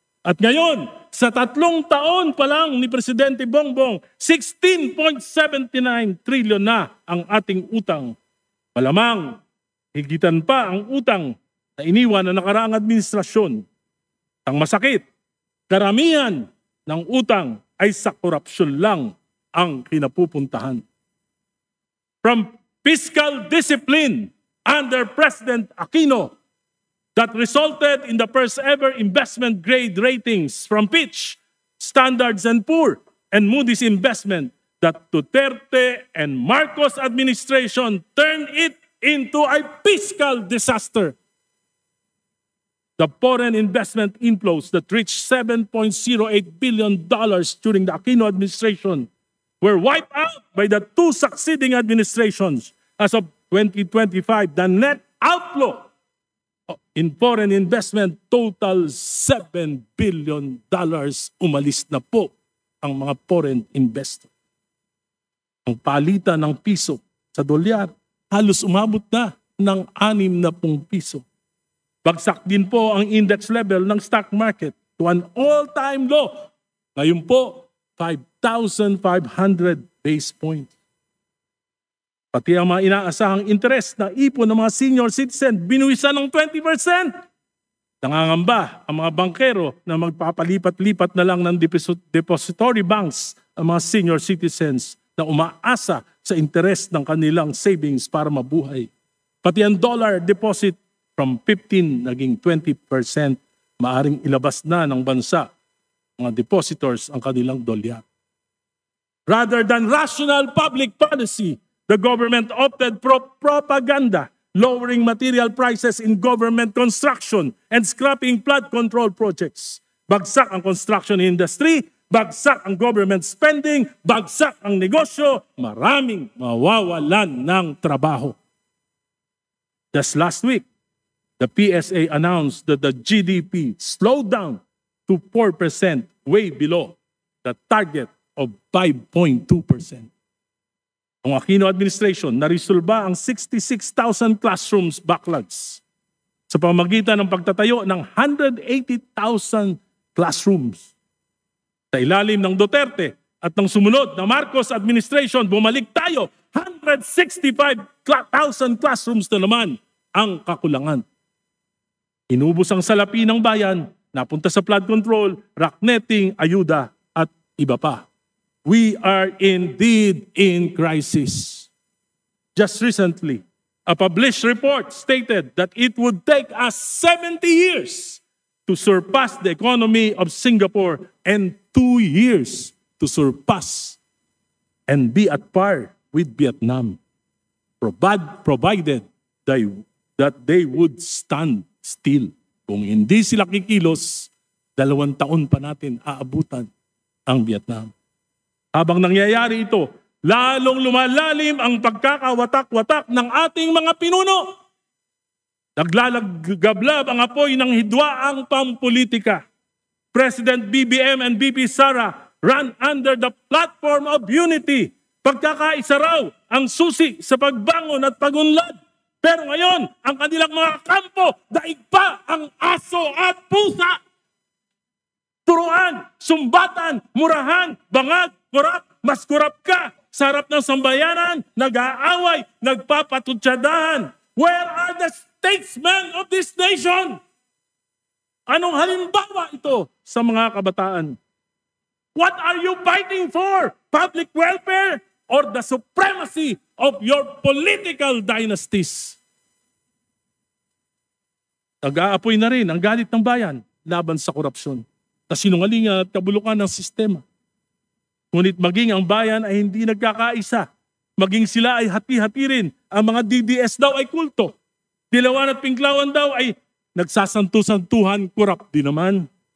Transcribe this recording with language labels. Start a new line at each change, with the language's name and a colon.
Filipino: At ngayon, sa 3 taon pa lang ni Presidente Bongbong, 16.79 trilyon na ang ating utang. Malamang, higitan pa ang utang na iniwan ng nakaraang administrasyon. Ang masakit, karamihan ng utang ay sa korupsyon lang ang kinapupuntahan.
English: From fiscal discipline under President Aquino that resulted in the first ever investment grade ratings from Fitch, Standard & Poor's, and Moody's Investment, that Duterte and Marcos administration turned it into a fiscal disaster. The foreign investment inflows that reached $7.08 billion during the Aquino administration were wiped out by the 2 succeeding administrations. As of 2025, the net outflow in foreign investment total $7 billion.
Filipino: Umalis na po ang mga foreign investor. Ang palitan ng piso sa dolyar halos umabot na ng 60 piso. Bagsak din po ang
English: index level ng stock market to an all-time low.
Filipino: Ngayon po, 5,500 base points. Pati ang mga inaasahang interest na ipon ng mga senior citizen, binuwisan ng 20%. Nangangamba ang mga bankero na magpapalipat-lipat na lang ng depository banks ang mga senior citizens na umaasa sa interest ng kanilang savings para mabuhay. Pati ang dollar deposit from 15 naging 20%, maaring ilabas na ng bansa mga depositors ang kanilang dolyar.
English: Rather than rational public policy, the government opted for propaganda, lowering material prices in government construction and scrapping flood control projects.
Filipino: Bagsak ang construction industry, bagsak ang government spending, bagsak ang negosyo, maraming mawawalan ng trabaho.
English: Just last week, the PSA announced that the GDP slowed down to 4%, way below the target of 5.2%.
Filipino: Ang Aquino administration, naresolba ang 66,000 classrooms backlogs. sa pamamagitan ng pagtatayo ng 180,000 classrooms. Sa ilalim ng Duterte at ng sumunod na Marcos administration, bumalik tayo, 165,000 classrooms na naman ang kakulangan. Inubos ang salapi ng bayan, napunta sa flood control, rock netting, ayuda at iba pa.
English: We are indeed in crisis. Just recently, a published report stated that it would take us 70 years to surpass the economy of Singapore and 2 years to surpass and be at par with Vietnam, provided that they would stand still.
Filipino: Kung hindi sila kikilos, 2 taon pa natin aabutan ang Vietnam. Habang nangyayari ito, lalong lumalalim ang pagkakawatak-watak ng ating mga pinuno. Naglalagablab ang apoy ng hidwaang pampolitika.
English: President BBM and VP Sara ran under the platform of unity.
Filipino: Pagkakaisa raw ang susi sa pagbangon at pagunlad. Pero ngayon, ang kanilang mga kampo, daig pa ang aso at pusa. Turuan, sumbatan, murahan, bangag, kurap, mas kurap ka. Sa harap ng sambayanan, nag-aaway, nagpapatutsadahan.
English: Where are the statesmen of this nation?
Filipino: Anong halimbawa ito sa mga kabataan?
English: What are you fighting for? Public welfare or the supremacy of your political dynasties?
Filipino: Nag-aapoy na rin ang galit ng bayan laban sa korupsyon, kasinungalingan at kabulukan ng sistema. Ngunit maging ang bayan ay hindi nagkakaisa. Maging sila ay hati-hati rin. Ang mga DDS daw ay kulto. Dilawan at Pinklawan daw ay nagsasantu-santuhan, korap din naman.